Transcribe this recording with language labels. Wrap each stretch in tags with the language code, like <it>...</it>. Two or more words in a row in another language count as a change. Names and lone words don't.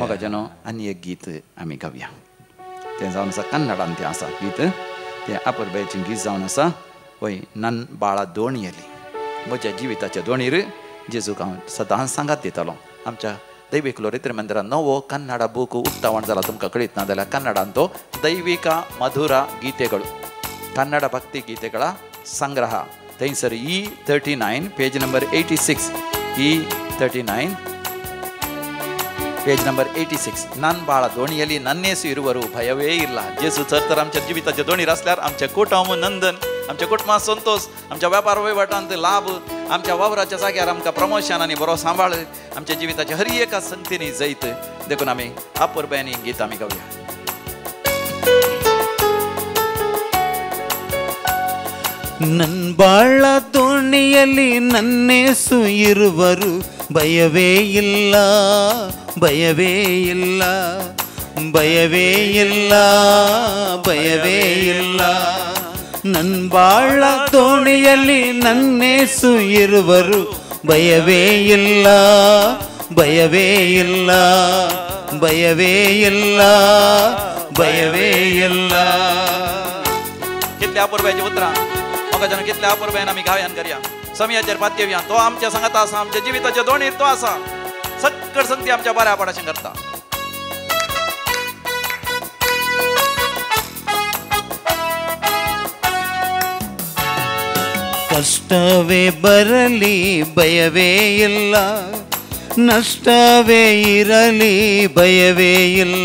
<kok>मग जनो आनी एक गीत आमी गावया. तें जावन आसा कन्नडान तें आसा गीत. तें आपुरबायेचें गीत जावन आसा वय</kok> <kn>ನನ್ ಬಾಳ ದೋಣಿಯಲ್ಲಿ.</kn> <kok>म्हज्या जिविताच्या दोणीर जेजूक हांव सदांच सांगात दितालो. आमच्या दैवीक लोरित्र मंदिरात नवो कन्नಡ बूक उक्तावण जाला तुमकां कळीत ना जाल्यार कन्नडान तो</kok> <kn>ದೈವಿಕ ಮಧುರ ಗೀತೆಗಳು ಕನ್ನಡ ಭಕ್ತಿ ಗೀತೆಗಳ ಸಂಗ್ರಹ.</kn> <en>ಥೈಸರ್ E39 page number 86. E39 page number 86.</en> <kn>ನನ್ ಬಾಳ ದೋಣಿಯಲ್ಲಿ ನನ್ನೇಸು इरुವರು भयवे ಇಲ್ಲ.</kn> <kok>जेसू तर आमच्या जिविताच्या दोणीर असल्यार आमचे कुटुंब नंदन, आमच्या कुटुंबात संतोष, आमच्या व्यापार वहिवाटांत लाभ, आमच्या वावराच्या जाग्यार आमकां प्रमोशन आनी बरो सांबाळ, आमच्या जिविताच्या हर एका संगतीनी जैत देखून आमी अपुरबायनी गीत आमी गावया.</kok> <kn>ನನ್ ಬಾಳ ದೋಣಿಯಲ್ಲಿ ನನ್ನೇಸು ಇರುವರು ಭಯವೇ ಇಲ್ಲ, ಭಯವೇ ಇಲ್ಲ, ಭಯವೇ ಇಲ್ಲ, ಭಯವೇ ಇಲ್ಲ. ನನ್ ಬಾಳ ದೋಣಿಯಲ್ಲಿ ನನ್ನೇಸು ಇರುವರು ಭಯವೇ ಇಲ್ಲ, ಭಯವೇ ಇಲ್ಲ, ಭಯವೇ ಇಲ್ಲ, ಭಯವೇ ಇಲ್ಲ.</kn> <kok>कितल्या अपुरबायचे उतरां म्हाका जन कितल्या अपुरबायन आमी गायन करया, समयाचेर पातयेवया. तो आमच्या सांगात आसा, आमच्या जिविताच्या दोणीर तो आसा. सगळ संगती आमच्या बऱ्या पडाशें करता.</kok> <kn>ಕಷ್ಟವೇ ಬರಲಿ ಭಯವೇ ಇಲ್ಲ, ನಷ್ಟವೇ ಇರಲಿ ಭಯವೇ ಇಲ್ಲ.</kn>